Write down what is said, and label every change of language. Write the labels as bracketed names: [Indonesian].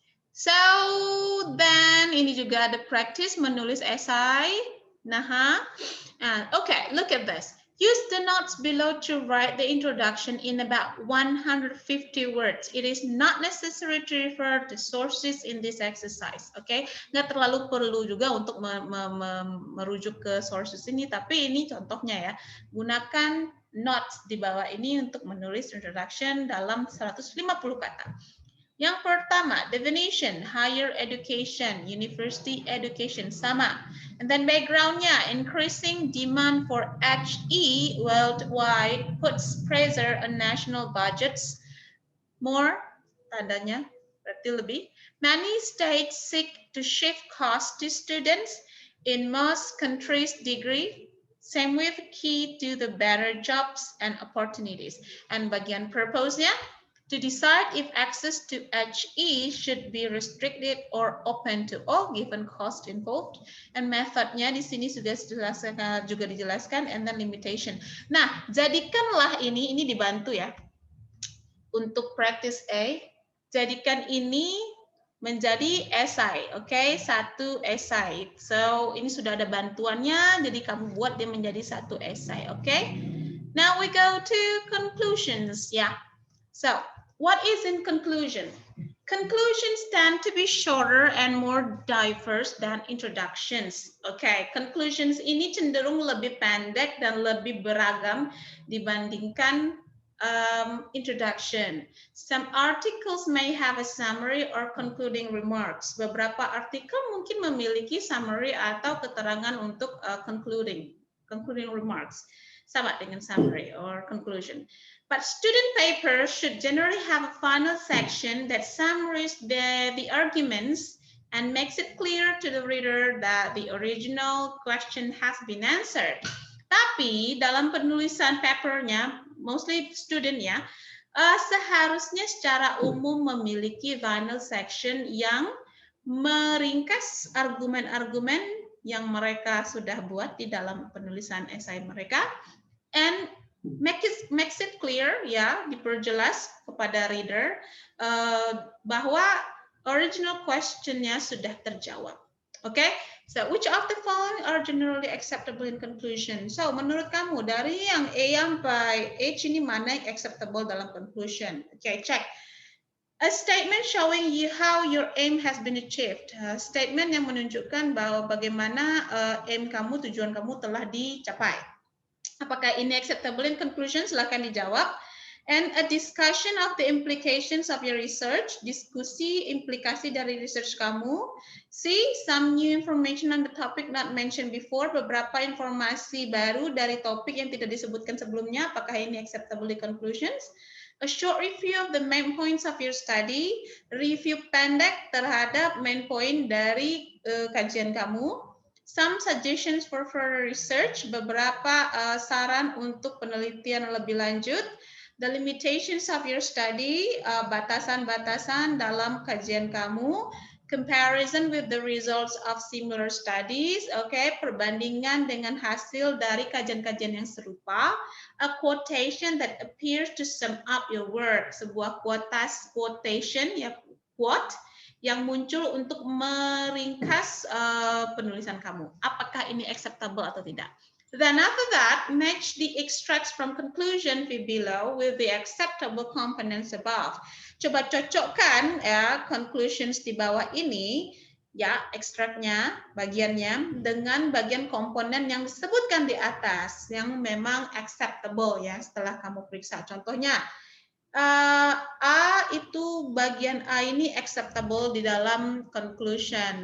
[English] So then [Indonesian] ini juga ada practice menulis esai. [English] Okay, look at this. Use the notes below to write the introduction in about 150 words. It is not necessary to refer to sources in this exercise. [Indonesian] Okay, nggak terlalu perlu juga untuk merujuk ke sources ini, tapi ini contohnya ya. Gunakan notes di bawah ini untuk menulis introduction dalam 150 kata. Yang pertama, definition, higher education, university education, sama. [English] And then backgroundnya, increasing demand for HE worldwide puts pressure on national budgets. [Indonesian] More, tandanya, berarti lebih. [English] Many states seek to shift costs to students. In most countries, degree. Same with key to the better jobs and opportunities. And bagian purpose-nya, to decide if access to HE should be restricted or open to all given cost involved. [Indonesian] And methodnya di sini sudah juga dijelaskan, [English] and then limitation. [Indonesian] Nah, jadikanlah ini dibantu ya. Untuk practice A, jadikan ini menjadi esai, oke? 1 esai. So, ini sudah ada bantuannya, jadi kamu buat dia menjadi 1 esai, oke? [English] Now we go to conclusions, ya. So, what is in conclusion? Conclusions tend to be shorter and more diverse than introductions. [Indonesian] Okay, conclusions ini cenderung lebih pendek dan lebih beragam dibandingkan introduction. [English] Some articles may have a summary or concluding remarks. [Indonesian] Beberapa artikel mungkin memiliki summary atau keterangan untuk concluding remarks. Sama dengan summary or conclusion. [English] But student papers should generally have a final section that summarizes the arguments and makes it clear to the reader that the original question has been answered. [Indonesian] Tapi dalam penulisan papernya, [English] mostly student [Indonesian] ya, seharusnya secara umum memiliki final section yang meringkas argumen-argumen yang mereka sudah buat di dalam penulisan esai mereka, [English] and makes it clear, [Indonesian] ya, diperjelas kepada reader bahwa original question-nya sudah terjawab. [English] Oke, so which of the following are generally acceptable in conclusion? [Indonesian] So menurut kamu dari yang A sampai H ini mana yang acceptable dalam conclusion? Oke, cek. [English] A statement showing you how your aim has been achieved. [Indonesian] Statement yang menunjukkan bahwa bagaimana aim kamu, tujuan kamu telah dicapai. Apakah ini [English] acceptable in conclusion? [Indonesian] Silakan dijawab. [English] And a discussion of the implications of your research. [Indonesian] Diskusi implikasi dari research kamu. C. [English] Some new information on the topic not mentioned before. [Indonesian] Beberapa informasi baru dari topik yang tidak disebutkan sebelumnya. Apakah ini [English] acceptable in conclusions? A short review of the main points of your study. [Indonesian] Review pendek terhadap main point dari kajian kamu. [English] Some suggestions for further research, [Indonesian] beberapa saran untuk penelitian lebih lanjut. [English] The limitations of your study, [Indonesian] batasan-batasan dalam kajian kamu. [English] Comparison with the results of similar studies, okay, [Indonesian] perbandingan dengan hasil dari kajian-kajian yang serupa. [English] A quotation that appears to sum up your work, sebuah quotation, ya, quote, [Indonesian] yang muncul untuk meringkas penulisan kamu. Apakah ini acceptable atau tidak? [English] Then after that, match the extracts from conclusion below with the acceptable components above. [Indonesian] Coba cocokkan ya conclusions di bawah ini, ya ekstraknya, bagiannya, dengan bagian komponen yang disebutkan di atas, yang memang acceptable ya setelah kamu periksa. Contohnya, A itu bagian A ini acceptable di dalam conclusion.